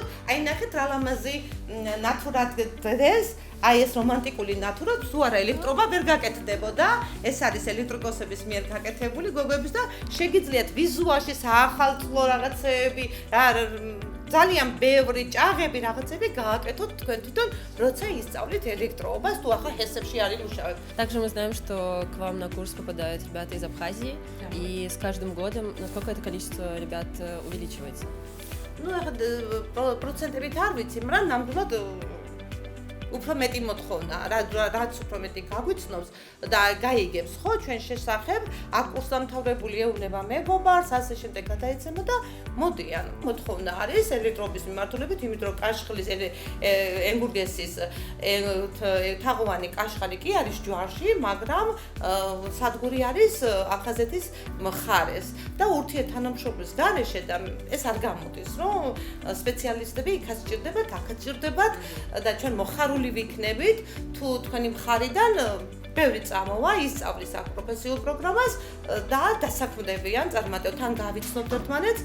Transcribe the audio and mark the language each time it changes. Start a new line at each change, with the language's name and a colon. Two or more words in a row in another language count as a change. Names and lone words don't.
Georgian: აი ნახეთ რა ლამაზი ნატურად დღეს აი ეს რომანტიკული ნატურა თუ არა ელექტროობა ვერ გაკეთდებოდა. ეს არის ელექტრიკოსების მიერ გაკეთებული გოგოების და შეგიძლიათ ვიზუალში საახალწლო რაღაცეები, ძალიან ბევრი ჭაღები რაღაცები გააკეთოთ თქვენ თვითონ, როცა ისწავლით ელექტროობას, თუ ახლა ჰესებში არის მუშაობთ.
Russian: Также мы знаем, что к вам на курс попадают ребята из Абхазии, и с каждым годом насколько это количество ребят увеличивается? Ну,
Georgian: პროცენტებით არ ვიცი, მაგრამ ნამდვილად უფრო მეტი მოთხოვნა, რაც უფრო მეტი გაგვიცნობს და გაიგებს ხო ჩვენ შესახებ, აქ კურსდამთავრებული ეუბნება მეგობარს, ასე შემდეგ გადაეცემა და მოდიან. მოთხოვნა არის ელექტროობის მიმართულებით, იმიტომ რომ კაშხლის ენგურგესის თაღოვანი კაშხალი კი არის ჯვარში, მაგრამ სადგური არის აფხაზეთის მხარეს და ურთიერთთანამშრომლის გარეშე და ეს არ გამოდის, რომ სპეციალისტები იქაც ჭირდებათ, აქაც ჭირდებათ და ჩვენ მოხარული ვიქნებით თუ თქვენი მხარიდან ბევრი წამოვა ისწავლის აქ პროფესიულ პროგრამას და დასაქმდებიან წარმატებულად თან გავიცნობთ ერთმანეთს.